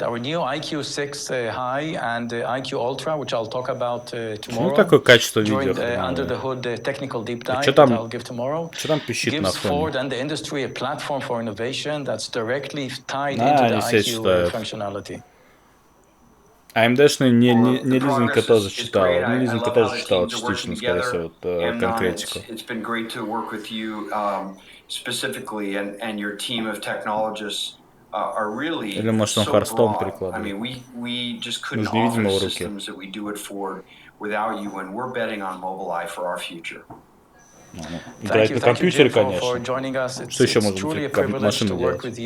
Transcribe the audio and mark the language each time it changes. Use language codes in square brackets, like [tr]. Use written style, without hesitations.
[en] Our new IQ6 High and IQ Ultra, which I'll talk about tomorrow. [ru] Какое качество видео? [en] Under the hood technical deep dive that I'll give tomorrow. Gives Ford and the industry a platform for innovation that's directly tied into the IQ functionality. [ru] AMD-шный не Лизенька тоже читал. Ну, Лизенька тоже читала частично, скорее всего, конкретику. [en] It's been great to work with you specifically and your team of technologists. [ru] Или может он Харстон перекладывает. [en] We just couldn't offer the systems that we do at Ford without you, and we're betting on Mobileye for our future. [ru] Играть на компьютере, конечно. Что еще можно машину делать?